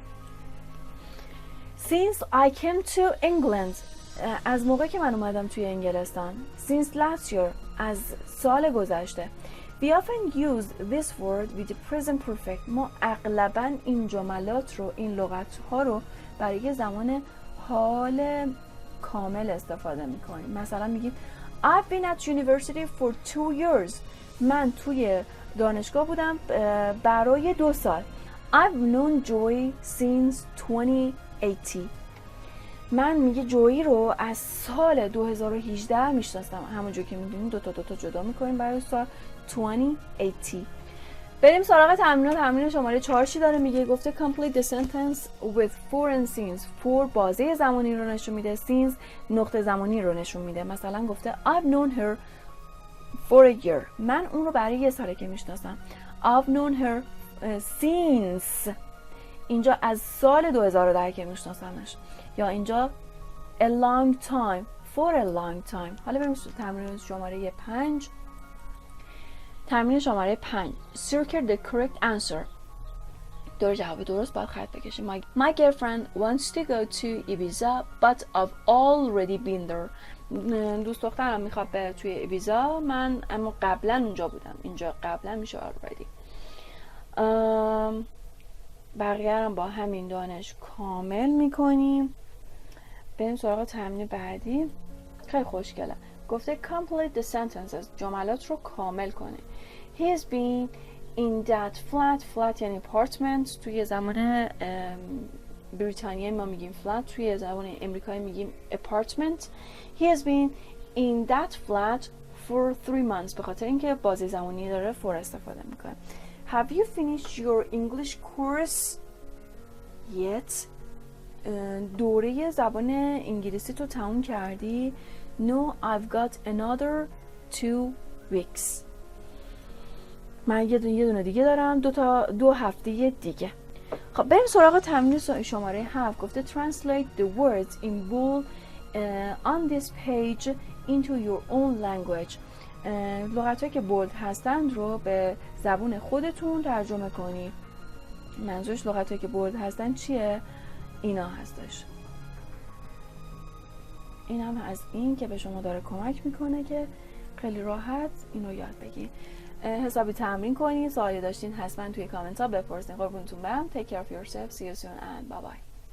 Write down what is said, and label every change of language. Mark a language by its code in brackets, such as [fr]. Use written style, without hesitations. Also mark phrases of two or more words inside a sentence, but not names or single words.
[en] since I came to England [fa] از موقعی که من اومدم توی انگلستان. [en] since last year [fa] از سال گذشته. [en] We often use this word with the present perfect. [fa] ما اغلباً این جملات رو، این لغت ها رو برای زمان حال کامل استفاده میکنیم. مثلا میگیم [en] I've been at university for 2 years. [fa] من توی دانشگاه بودم برای 2 سال. [en] I've known Joy since 2018. [fa] من میگه جویی رو از سال 2018 میشناسم. همونجور که میدونیم دو تا جدا میکنیم برای سال 2018. بریم سراغ تمرین. تمرین شماره 4 چی داره میگه؟ [en] گفته complete the sentence with for and since. for [fa] بازه زمانی رو نشون میده. since نقطه زمانی رو نشون میده. مثلا گفته [en] I've known her for a year. [fa] من اون رو برای 1 ساله که میشناسم. [en] I've known her since. [fa] اینجا از سال 2010 که میشناسمش. یا اینجا [en] a long time for a long time. [fa] حالا بریم تمرین شماره 5. تمرین شماره 5. [en] Circle the correct answer. [fa] دور جواب درست باید خط بکشیم. [en] My girlfriend wants to go to Ibiza but I've already been there. [fa] دوست دخترم میخواد بره توی ایبیزا، من اما قبلا اونجا بودم. اینجا قبلا میشه already. بقیه هم با همین دانش کامل میکنیم. بریم سراغ تمرین بعدی. خیلی خوشگله. [en] گفته complete the sentences. [fa] جملات رو کامل کنه. [en] He has been in that flat یعنی apartment. [fa] توی زمان بریتانیایی ما میگیم flat. توی زمان امریکایی میگیم apartment. [en] He has been in that flat for 3 months. [fa] به خاطر اینکه بازی زمانی داره for استفاده میکنه. [en] Have you finished your English course yet? [fa] دوره زبان انگلیسی تو تموم کردی؟ [en] No, I've got another 2 weeks. [fa] من یه دونه دیگه دارم. 2 هفته دیگه. خب بریم سراغ تمرین شماره 7. [en] گفته translate the words in bold on this page into your own language. [fa] لغت‌هایی که بولد هستند رو به زبون خودتون ترجمه کنید. منظورش لغت‌هایی که بولد هستن چیه؟ اینا هستش. این هم از این که به شما داره کمک میکنه که خیلی راحت اینو یاد بگیرید. حسابی تمرین کنید. سوالی داشتین حتما توی کامنت ها بپرسین. قربونتون برم. [en] Take care of yourself. See you soon and bye bye.